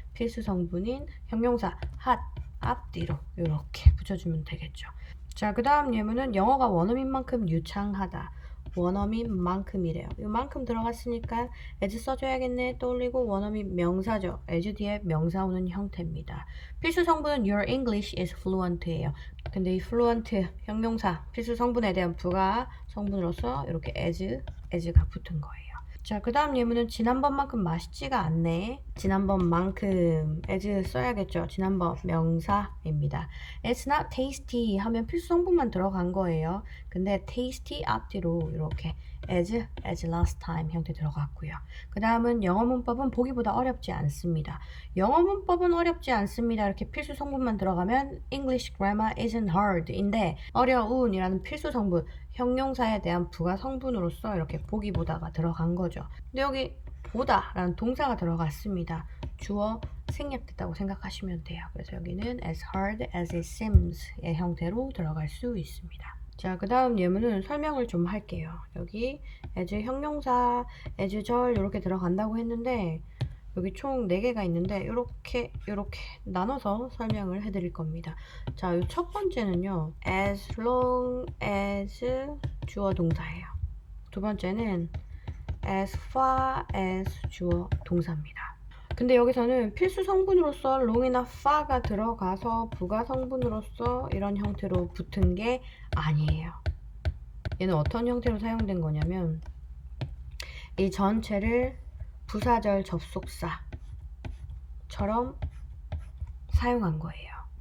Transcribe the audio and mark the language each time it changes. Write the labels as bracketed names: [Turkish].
[Korean] 필수 성분인 형용사 hot 앞뒤로 이렇게 붙여주면 되겠죠. 자, 그 다음 예문은 영어가 원어민 만큼 유창하다. 원어민 만큼이래요. 이 만큼 들어갔으니까 as 써줘야겠네 떠올리고 원어민 명사죠. as 뒤에 명사 오는 형태입니다. 필수 성분은 [English] your English is fluent [Korean] 예요. 근데 이 fluent 형용사 필수 성분에 대한 부가 성분으로서 이렇게 as가 붙은 거예요. 자, 그 다음 예문은 지난번만큼 맛있지가 않네. 지난번만큼 as 써야겠죠. 지난번 명사입니다. [English] It's not tasty [Korean] 하면 필수 성분만 들어간 거예요. 근데 tasty 앞뒤로 이렇게 [English] as last time [Korean] 형태 들어갔고요. 그 다음은 영어 문법은 보기보다 어렵지 않습니다. 영어 문법은 어렵지 않습니다. 이렇게 필수 성분만 들어가면 [English] English grammar isn't hard [Korean] 인데 어려운 이라는 필수 성분 형용사에 대한 부가 성분으로서 이렇게 보기보다가 들어간 거죠. 근데 여기 보다 라는 동사가 들어갔습니다. 주어, 생략됐다고 생각하시면 돼요. 그래서 여기는 [English] as hard as it seems [Korean] 의 형태로 들어갈 수 있습니다. 자, 그 다음 예문은 설명을 좀 할게요. 여기 as 형용사, as 절 이렇게 들어간다고 했는데 여기 총 4개가 있는데 이렇게 나눠서 설명을 해드릴 겁니다. 자, 이 첫 번째는요. as long as 주어 동사예요. 두 번째는 as far as 주어 동사입니다. 근데 여기서는 필수 성분으로서 long이나 far가 들어가서 부가 성분으로서 이런 형태로 붙은 게 아니에요. 얘는 어떤 형태로 사용된 거냐면 이 전체를 부사절 접속사처럼 사용한 거예요.